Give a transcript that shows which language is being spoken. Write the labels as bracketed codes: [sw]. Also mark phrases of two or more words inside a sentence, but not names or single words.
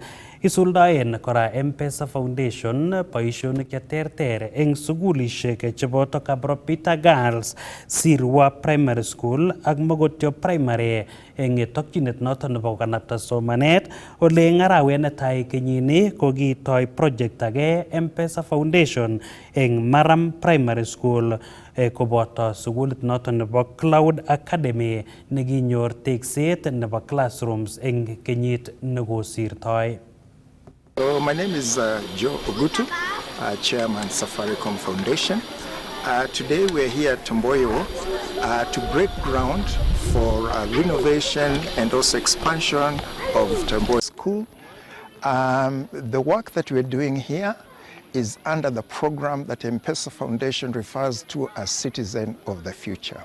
[kln] Isuldaen kora M-Pesa Foundation boisionik cheterter eng sugulishek cheboto Kabropita Girls, Sirwa Primary School ak Mogotio Primary eng tokyinet noto nebo kanapta somanet. Ole eng arawet netai kenyini kokitoi project age M-Pesa Foundation eng Maram Primary School koboto sugulit noto nebo Cloud Academy nekinyor tekset nebo classrooms eng kenyit nekosirtoi. [en] So my name is Joe Ogutu, Chairman Safaricom Foundation. Today we're here at Tomboyo to break ground for renovation and also expansion of Tomboyo School. The work that we're doing here is under the program that M-Pesa Foundation refers to as Citizen of the Future.